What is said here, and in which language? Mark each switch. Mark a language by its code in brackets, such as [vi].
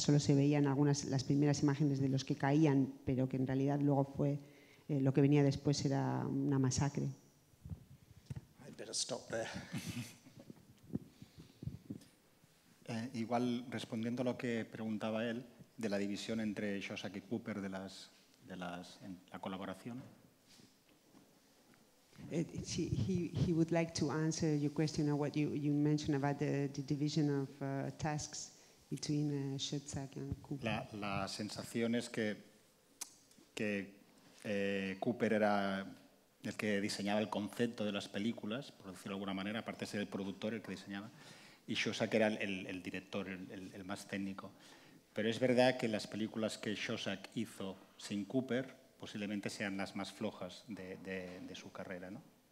[es] Solo se veían las primeras imágenes de los que caían, pero que en realidad luego lo que venía después era una masacre. [en] I'd better stop there. [es] Igual respondiendo a lo que preguntaba él de la división entre Schoedsack y Cooper en la colaboración. [en] He would like to answer your question on what you mentioned about the division of tasks between Schoedsack and Cooper. [es] La sensación es que Cooper era el que diseñaba el concepto de las películas, por decirlo de alguna manera, aparte de ser el productor, el que diseñaba, y Schoedsack era el director, el más técnico. Pero es verdad que las películas que Schoedsack hizo sin Cooper posiblemente sean las más flojas de su carrera, ¿no?